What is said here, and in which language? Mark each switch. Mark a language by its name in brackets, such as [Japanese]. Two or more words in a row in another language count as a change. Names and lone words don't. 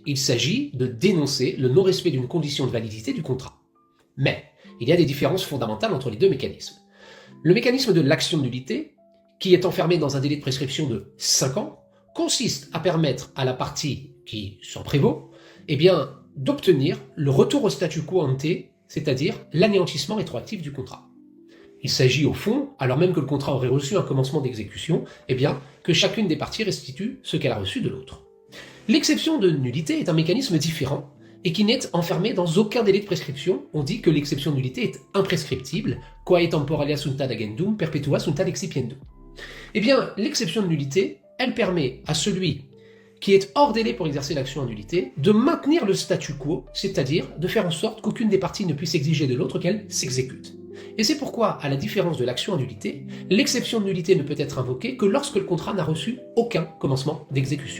[French] Il s'agit de dénoncer le non-respect d'une condition de validité du contrat. Mais il y a des différences fondamentales entre les deux mécanismes. Le mécanisme de l'action de nullité, qui est enfermé dans un délai de prescription de 5 ans, consiste à permettre à la partie qui s'en prévaut d'obtenir le retour au [Latin] statu quo ante, [French] c'est-à-dire l'anéantissement rétroactif du contrat. Il s'agit au fond, alors même que le contrat aurait reçu un commencement d'exécution, que chacune des parties restitue ce qu'elle a reçu de l'autre. L'exception de nullité est un mécanisme différent et qui n'est enfermé dans aucun délai de prescription. On dit que l'exception de nullité est imprescriptible, [Latin] quae temporalia sunt ad agendum, perpetua sunt ad excipiendum. [French] L'exception de nullité, elle permet à celui qui est hors délai pour exercer l'action en nullité de maintenir le statu quo, c'est-à-dire de faire en sorte qu'aucune des parties ne puisse exiger de l'autre qu'elle s'exécute. Et c'est pourquoi, à la différence de l'action en nullité, l'exception de nullité ne peut être invoquée que lorsque le contrat n'a reçu aucun commencement d'exécution.